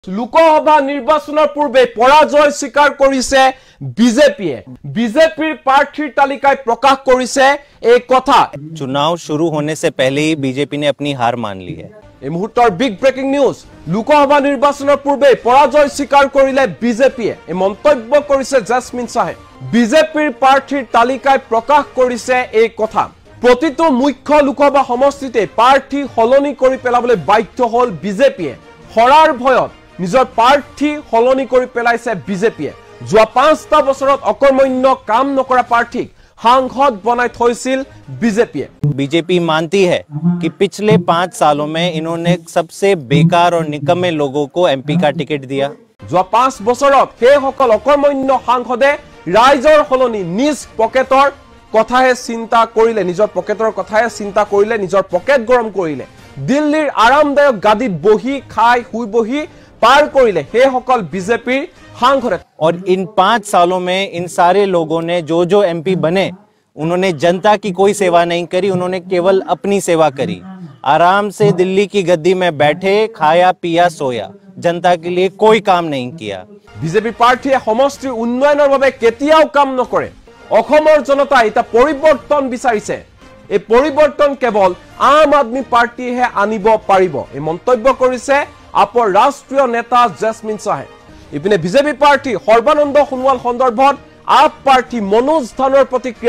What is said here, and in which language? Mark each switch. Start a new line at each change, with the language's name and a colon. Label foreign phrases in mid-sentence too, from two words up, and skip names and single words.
Assamese: লোকসভা নিৰ্বাচনৰ পূৰ্বে পৰাজয় স্বীকাৰ কৰিছে বিজেপিৰ প্ৰাৰ্থীৰ তালিকায় প্ৰকাশ কৰিছে এই কথা।
Hindi: चुनाव शुरू होने से पहले ही बीजेपी ने अपनी हार मान ली है।
Assamese: এই মুহূৰ্তৰ বিগ ব্ৰেকিং নিউজ। লোকসভা নিৰ্বাচনৰ পূৰ্বে পৰাজয় স্বীকাৰ কৰিলে বিজেপিয়ে। এই মন্তব্য কৰিছে জেছমিন শাহে। বিজেপিৰ প্ৰাৰ্থীৰ তালিকায় প্ৰকাশ কৰিছে এই কথা। প্ৰতিটো মুখ্য লোকসভা সমষ্টিতে প্ৰাৰ্থী সলনি কৰি পেলাবলৈ বাধ্য হ'ল বিজেপিয়ে। হৰাৰ ভয়ত নিজৰ প্ৰাৰ্থী সলনি কৰি পেলাইছে বিজেপিয়ে। যোৱা 5টা বছৰত অকৰ্মণ্য কাম নকৰা প্ৰাৰ্থীক
Hindi: सांसद बनाए
Assamese: थोइसिल बीजेपी।
Hindi: बीजेपी मानती है कि पिछले 5 सालों में इन्होंने सबसे बेकार और निकम्मे लोगों को एमपी का टिकट दिया।
Assamese: जो 5 বছৰত সেই সকল অকৰ্মণ্য সাংসদে ৰাইজৰ হলনি নিজ পকেটৰ কথাহে চিন্তা কৰিলে, নিজৰ পকেটৰ কথাহে চিন্তা কৰিলে, নিজৰ পকেট গৰম কৰিলে, দিল্লীৰ আৰামদায়ক গাদীত বহি খাই শুই বহি পাৰ কৰিলে সেই সকল বিজেপিৰ सांसद।
Hindi: और इन 5 सालों में इन सारे लोगों ने जो एमपी बने उन्होंने जनता की कोई सेवा नहीं करी, उन्होंने केवल अपनी सेवा करी। आराम से दिल्ली की गद्दी में बैठे, खाया पिया सोया, जनता के लिए कोई काम नहीं किया।
Assamese: बीजेपी पार्टीয়ে সমষ্টিৰ উন্নয়নৰ বাবে কেতিয়াও কাম নকৰে। অসমৰ জনতাই এটা পৰিৱৰ্তন বিচাৰিছে। এই পৰিৱৰ্তন কেৱল আম আদমি পাৰ্টিহে আনিব পাৰিব। এই মন্তব্য কৰিছে আপৰ ৰাষ্ট্ৰীয় নেতা জেছমিন শাহে। ইপিনে বিজেপি পাৰ্টি সৰ্বানন্দ সোণোৱাল সন্দৰ্ভত আপ পাৰ্টি মনোজ ধানৰ প্ৰতিক্ৰিয়া।